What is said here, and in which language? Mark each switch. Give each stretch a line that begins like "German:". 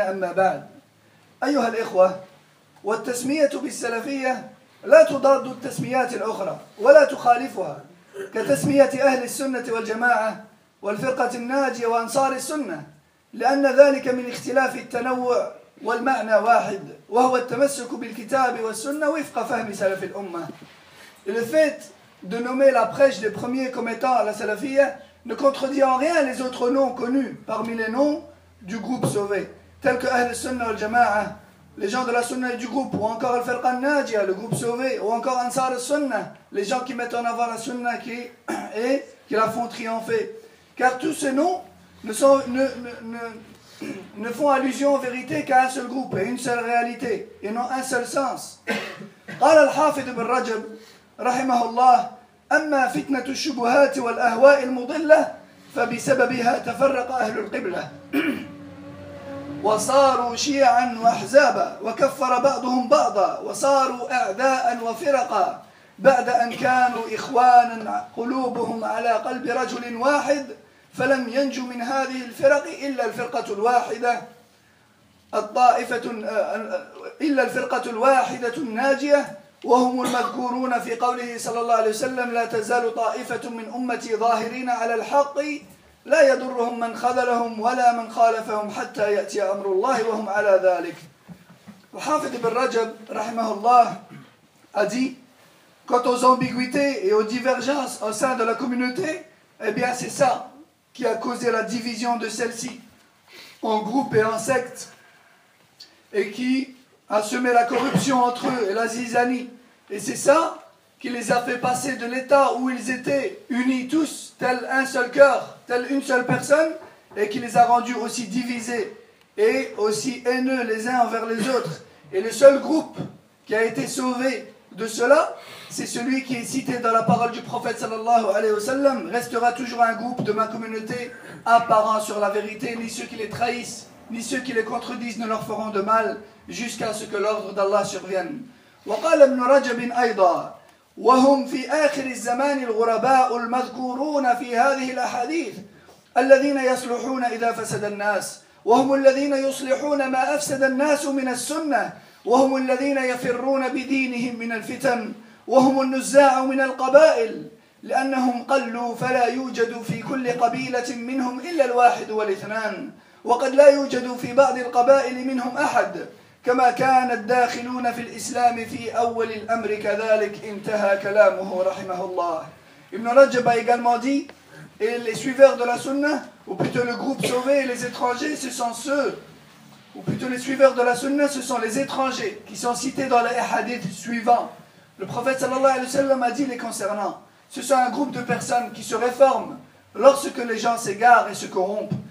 Arabic: أما بعد، أيها الإخوة، والتسمية بالسلفية لا تضاد التسميات الأخرى ولا تخالفها، كتسمية أهل السنة والجماعة والفرقة الناجية وأنصار السنة، لأن ذلك من اختلاف التنوع والمعنى واحد، وهو التمسك بالكتاب والسنة وفق فهم سلف الأمة.
French: الفيت de nommer la prêche des premiers comme étant la salafia ne contredit en rien les autres noms connus parmi les noms du groupe sauvé, tels que Ahl-Sunnah al-Jama'ah, les gens de la Sunnah du groupe, ou encore Al-Firqa al-Najiyah, le groupe sauvé, ou encore Ansar al-Sunnah, les gens qui mettent en avant la Sunnah qui la font triompher. Car tous ces noms ne font allusion en vérité qu'à un seul groupe et une seule réalité, et n'ont un seul sens.
Arabic: قال الحافظ ابن رجب رحمه الله أما فتنة الشبهات والأهواء المضلة فبسببها تفرق أهل القبلة وصاروا شيعا وأحزابا وكفر بعضهم بعضا وصاروا أعداء وفرقا بعد أن كانوا إخوانا قلوبهم على قلب رجل واحد فلم ينجو من هذه الفرق إلا الفرقة الواحدة الطائفة إلا الفرقة الواحدة الناجية وهم المذكورون في قوله صلى الله عليه وسلم لا تزال طائفة من أمتي ظاهرين على الحق لا يضرهم من خذلهم ولا من خالفهم حتى يأتي أمر الله وهم على ذلك. وحافظ بن رجب رحمه الله
French: a dit, quant aux ambiguïtés et aux divergences au sein de la communauté, eh bien c'est ça qui a causé la division de celle-ci en groupes et en sectes, et qui a semé la corruption entre eux et la zizanie. Et c'est ça qui les a fait passer de l'état où ils étaient unis tous, tel un seul cœur, tel une seule personne, et qui les a rendus aussi divisés et aussi haineux les uns envers les autres. Et le seul groupe qui a été sauvé de cela, c'est celui qui est cité dans la parole du prophète sallallahu alayhi wa sallam, restera toujours un groupe de ma communauté apparent sur la vérité, ni ceux qui les trahissent, ni ceux qui les contredisent ne leur feront de mal, jusqu'à ce que l'ordre d'Allah survienne.
Arabic: وقال ابن رجب أيضا وهم في آخر الزمان الغرباء المذكورون في هذه الأحاديث الذين يصلحون إذا فسد الناس وهم الذين يصلحون ما أفسد الناس من السنة وهم الذين يفرون بدينهم من الفتن وهم النزاع من القبائل لأنهم قلوا فلا يوجد في كل قبيلة منهم إلا الواحد والاثنان وقد لا يوجد في بعض القبائل منهم أحد كما كان الداخلون في الإسلام في أول الأمر كذلك انتهى كلامه رحمه الله.
French: Ibn Rajab a également dit, et les suiveurs de la sunna, ou plutôt le groupe sauvé et les étrangers, ce sont ceux, ou plutôt les suiveurs de la sunna, ce sont les étrangers qui sont cités dans les hadith suivants. Le prophète sallallahu alayhi wa sallam a dit les concernant, ce sont un groupe de personnes qui se réforment lorsque les gens s'égarent et se corrompent.